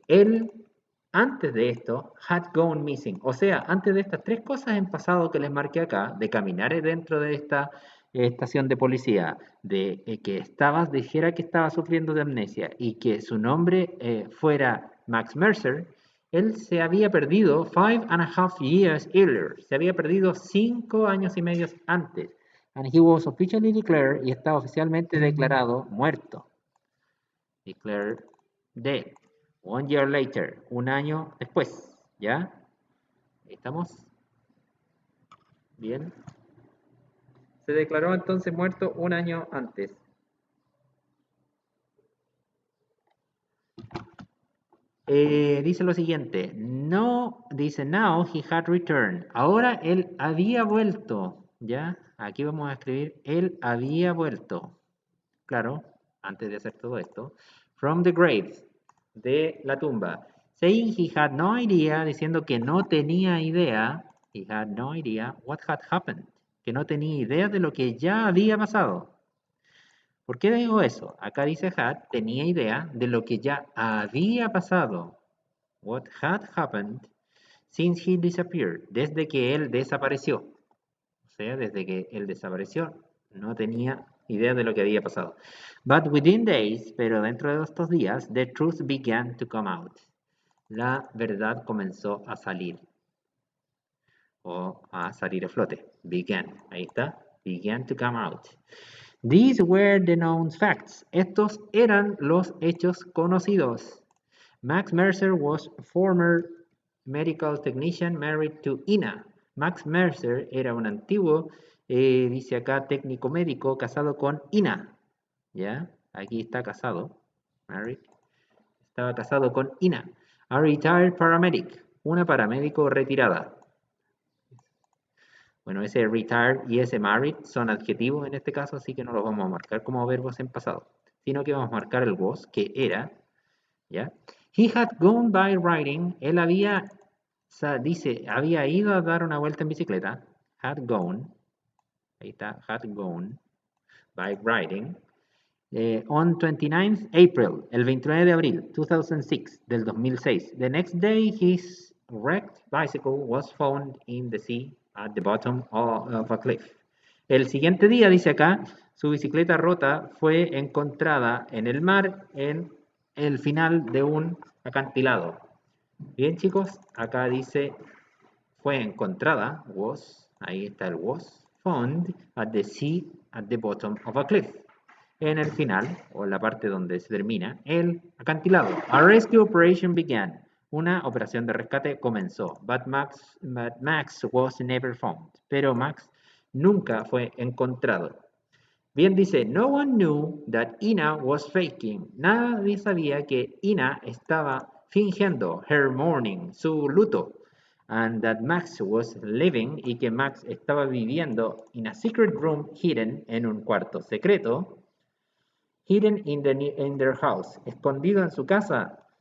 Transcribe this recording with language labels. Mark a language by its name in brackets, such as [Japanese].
[Spanish] Él, antes de esto, [English] had gone missing. [Spanish] O sea, antes de estas tres cosas en pasado que les marqué acá, de caminar dentro de esta estación de policía, de que dijera que estaba sufriendo de amnesia y que su nombre fuera Max Mercer, Él se había perdido [English] 5.5 years earlier. [Spanish] Se había perdido 5 años y medio antes. [English] And he was officially declared, [Spanish] y está oficialmente declarado muerto. [English] Declared dead. 1 year later. [Spanish] Un año después. ¿Ya? ¿Estamos? Bien. Se declaró entonces muerto un año antes. Dice lo siguiente, no, dice [English] now he had returned. [Spanish] Ahora él había vuelto, ¿ya? Aquí vamos a escribir, él había vuelto. Claro, antes de hacer todo esto. [English] From the grave, [Spanish] de la tumba. [English] Saying he had no idea, [Spanish] diciendo que no tenía idea, [English] he had no idea what had happened. [Spanish] Que no tenía idea de lo que ya había pasado. ¿Por qué digo eso? Acá dice had, tenía idea de lo que ya había pasado. [English] What had happened since he disappeared. [Spanish] Desde que él desapareció. O sea, desde que él desapareció, no tenía idea de lo que había pasado. [English] But within days, [Spanish] pero dentro de estos días, [English] the truth began to come out. [Spanish] La verdad comenzó a salir. O a salir a flote. Began. Ahí está. [English] Began to come out. These were the known facts. [Spanish] Estos eran los hechos conocidos. [English] Max Mercer was a former medical technician married to Ina. [Spanish] Max Mercer era un antiguo, dice acá, técnico médico casado con Ina. ¿Ya? Aquí está casado. Married. Estaba casado con Ina. [English] A retired paramedic. [Spanish] Una paramédico retirada. Bueno, ese retired y ese married son adjetivos en este caso, así que no los vamos a marcar como verbos en pasado, sino que vamos a marcar el was, que era, ¿ya? [English] He had gone by riding, [Spanish] él había, dice, había ido a dar una vuelta en bicicleta, had gone, ahí está, [English] had gone by riding, on 29th April, [Spanish] el 29 de abril, 2006, del 2006. [English] The next day, his wrecked bicycle was found in the sea at the bottom of a cliff. [Spanish] El siguiente día, dice acá, su bicicleta rota fue encontrada en el mar en el final de un acantilado. Bien, chicos, acá dice fue encontrada, was, ahí está el was, [English] found at the sea at the bottom of a cliff. [Spanish] En el final, o en la parte donde se termina, el acantilado. [English] A rescue operation began. [Spanish] Una operación de rescate comenzó. [English] But Max was never found. [Spanish] Pero Max nunca fue encontrado. Bien dice, [English] no one knew that Ina was faking. [Spanish] Nadie sabía que Ina estaba fingiendo [English] her mourning, [Spanish] su luto. [English] And that Max was living, [Spanish] y que Max estaba viviendo [English] in a secret room hidden, [Spanish] en un cuarto secreto, [English] hidden in their house, [Spanish] escondido en su casa.